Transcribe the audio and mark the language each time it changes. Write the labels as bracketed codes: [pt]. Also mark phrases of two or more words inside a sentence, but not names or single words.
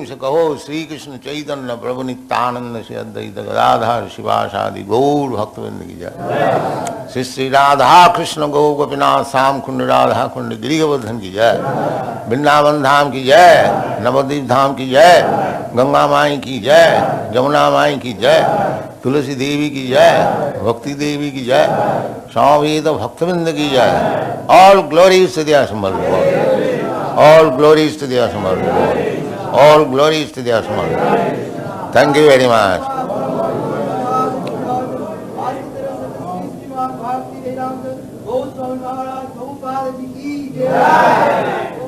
[hi] से कहो श्री कृष्ण चैतन्य प्रभु नित्यानंद श्री अद्वैत गदाधर शिवसादि गौर भक्तिविनोद की जय श्री श्री राधा कृष्ण गौर गोपीनाथ साम कुंड राधा कुंड गिरि गोवर्धन की जय वृंदावन धाम की जय नवद्वीप धाम की जय गंगा माई की जय जमुना माई की जय तुलसी देवी की जय भक्ति देवी की जय स्वामी तो भक्तविंद की जय [en] All glories to the Samarth all glories to the Samarth all glories to the Samarth thank you very much